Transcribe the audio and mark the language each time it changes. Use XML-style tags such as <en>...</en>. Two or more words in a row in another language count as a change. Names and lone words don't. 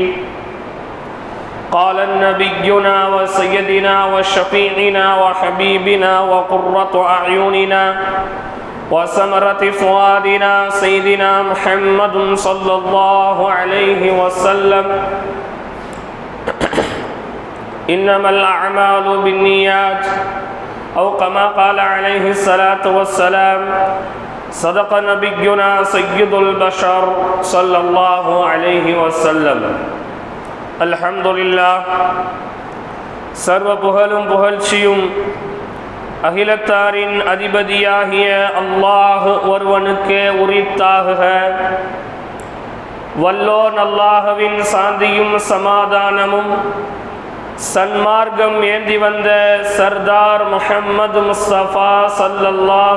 <ar>قال نبينا وسيدنا وشفيعنا وحبيبنا وقرة أعيننا وثمرة فؤادنا سيدنا محمد صلى الله عليه وسلم: إنما الأعمال بالنيات، أو كما قال عليه الصلاة والسلام. صدق نبينا سيد البشر صلى الله عليه وسلم. அல்ஹம்துலில்லாஹ்.</ar> <ta>சர்வ புகழும் புகழ்ச்சியும் அகிலத்தாரின் அதிபதியாகிய அல்லாஹ் ஒருவனுக்கே உரித்தாகுக. வல்லோன் அல்லாஹ்வின் சாந்தியும் சமாதானமும் சன்மார்க்கம் ஏந்தி வந்த சர்தார் முஹம்மது முஸ்தபா ஸல்லல்லாஹு</ta>